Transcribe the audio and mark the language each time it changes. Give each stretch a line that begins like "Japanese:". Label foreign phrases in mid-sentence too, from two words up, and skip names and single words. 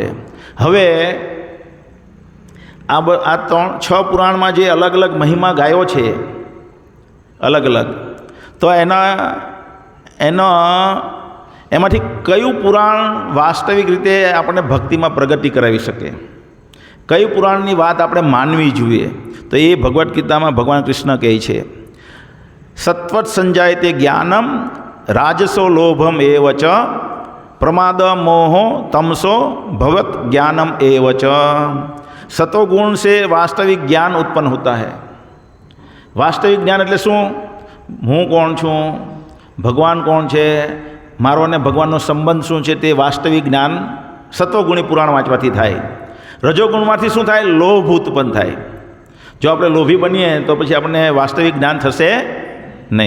Gujarati: હવે આ 6 પુરાણમાં જે અલગ અલગ મહિમા ગાયો છે, અલગ અલગ, તો એમાંથી કયું પુરાણ વાસ્તવિક રીતે આપણને ભક્તિમાં પ્રગતિ કરાવી શકે? કયું પુરાણની વાત આપણે માનવી જોઈએ? તો એ ભગવદ્ ગીતામાં ભગવાન કૃષ્ણ કહે છે,
Sanskrit: સત્વત સંજાયતે જ્ઞાનમ રાજસો લોભમ એવ ચ પ્રમાદ મોહો તમસો भवत ज्ञानम एवच।
Hindi: सतोगुण से वास्तविक ज्ञान उत्पन्न होता है।
Gujarati: વાસ્તવિક જ્ઞાન એટલે શું? હું કોણ છું, ભગવાન કોણ છે, મારો અને ભગવાનનો સંબંધ શું છે, તે વાસ્તવિક જ્ઞાન સત્વગુણી પુરાણ વાંચવાથી થાય। રજોગુણમાંથી શું થાય? લોભ ઉત્પન્ન થાય। જો આપણે લોભી બનીએ તો પછી આપણને વાસ્તવિક જ્ઞાન થશે નહીં।